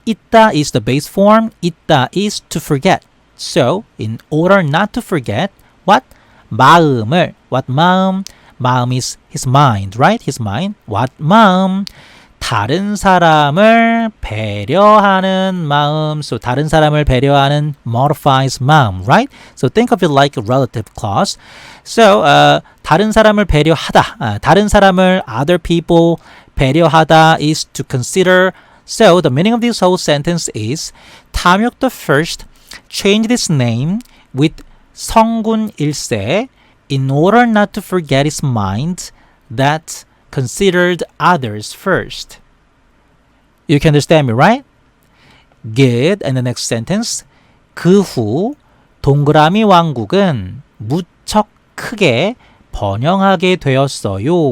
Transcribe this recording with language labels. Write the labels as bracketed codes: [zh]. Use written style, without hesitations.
[en] 잊다 is the base form, 잊다 is to forget. So, in order not to forget, what? [ko] 마음을, [en] what [ko] 마음? [en] 마음 is his mind, right? His mind. What 마음? [ko] 다른 사람을 배려하는 마음. [en] So [ko] 다른 사람을 배려하는 [en] modifies [ko] 마음, [en] right? So think of it like a relative clause. So [ko] 다른 사람을 배려하다. 다른 사람을 [en] other people [ko] 배려하다 [en] is to consider. So the meaning of this whole sentence is 탐욕 the first changed his name with 성군 1세 in order not to forget his mind that considered others first. You can understand me, right? Good. And the next sentence. [ko] 그 후 동그라미 왕국은 무척 크게 번영하게 되었어요.